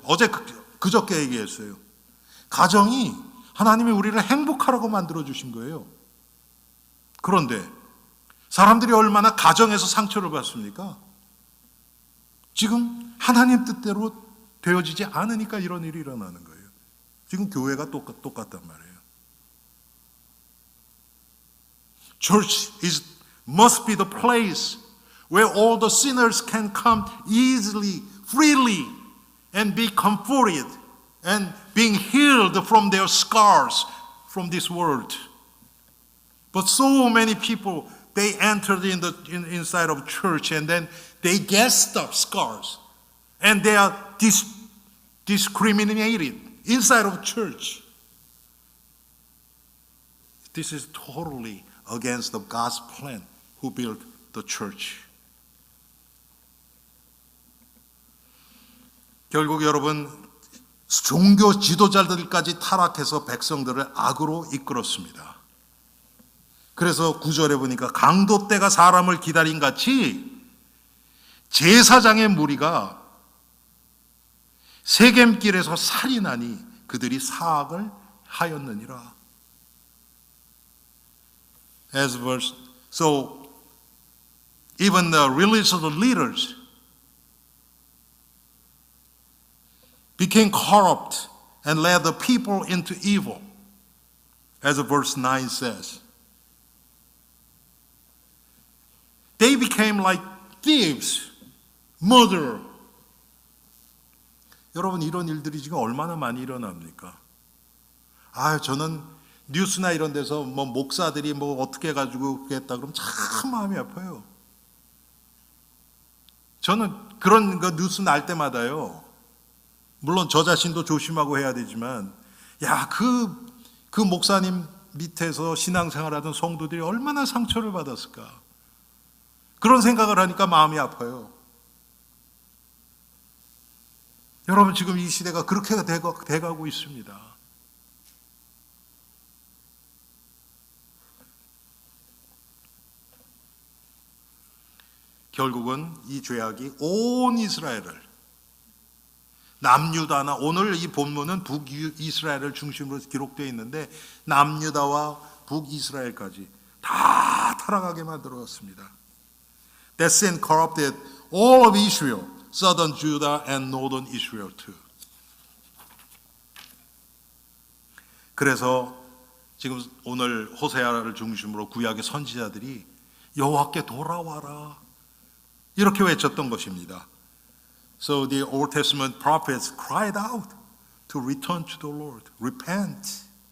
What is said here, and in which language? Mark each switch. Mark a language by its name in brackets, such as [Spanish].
[Korean] 어제 그저께 얘기했어요. 가정이 하나님이 우리를 행복하라고 만들어 주신 거예요. 그런데 사람들이 얼마나 가정에서 상처를 받습니까? 지금 하나님 뜻대로 되어지지 않으니까 이런 일이 일어나는 거예요. 지금 교회가 똑같단 말이에요. [English] Church must be the place where all the sinners can come easily, freely, and be comforted and being healed from their scars from this world. But so many people, they entered inside of church and then they get scars and they are discriminated inside of church. This is totally against the God's plan who built the church. [Korean] 결국 여러분, 종교 지도자들까지 타락해서 백성들을 악으로 이끌었습니다. 그래서 9절에 보니까 강도 때가 사람을 기다린 같이 제사장의 무리가 세겜길에서 살인하니 그들이 사악을 하였느니라. [English] So even the religious leaders became corrupt and led the people into evil, as verse 9 says. They became like thieves, murderers. [Korean] 여러분, 이런 일들이 지금 얼마나 많이 일어납니까? 저는 뉴스나 이런 데서 뭐 목사들이 뭐 어떻게 해가지고 그랬다 그러면 참 마음이 아파요. 저는 그런 거 뉴스 날 때마다요. 물론 저 자신도 조심하고 해야 되지만, 야, 그 목사님 밑에서 신앙생활하던 성도들이 얼마나 상처를 받았을까. 그런 생각을 하니까 마음이 아파요. 여러분, 지금 이 시대가 그렇게 돼가고 있습니다. 결국은 이 죄악이 온 이스라엘을, 남유다나, 오늘 이 본문은 북이스라엘을 중심으로 기록되어 있는데 남유다와 북이스라엘까지 다 타락하게 만들었습니다. [English] That sin corrupted all of Israel, southern Judah and northern Israel too. [Korean] 그래서 지금 오늘 호세아를 중심으로 구약의 선지자들이 여호와께 돌아와라 이렇게 외쳤던 것입니다. [English] So the Old Testament prophets cried out to return to the Lord, repent.